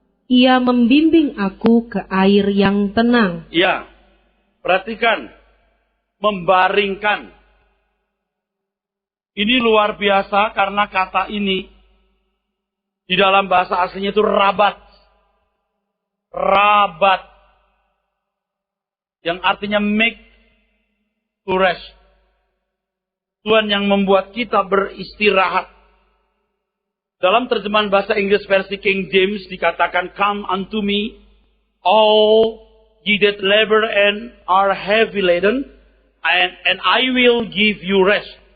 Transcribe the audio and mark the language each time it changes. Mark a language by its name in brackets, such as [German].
[Indonesian] Ia membimbing aku ke air yang tenang. Ya, perhatikan. Membaringkan. Ini luar biasa karena kata ini di dalam bahasa aslinya itu rabat. Rabat. Yang artinya [English] make to rest. [Indonesian] Tuhan yang membuat kita beristirahat. Dalam terjemahan bahasa Inggris versi King James dikatakan, [English] "Come unto me, all ye that labor and are heavy laden, and I will give you rest."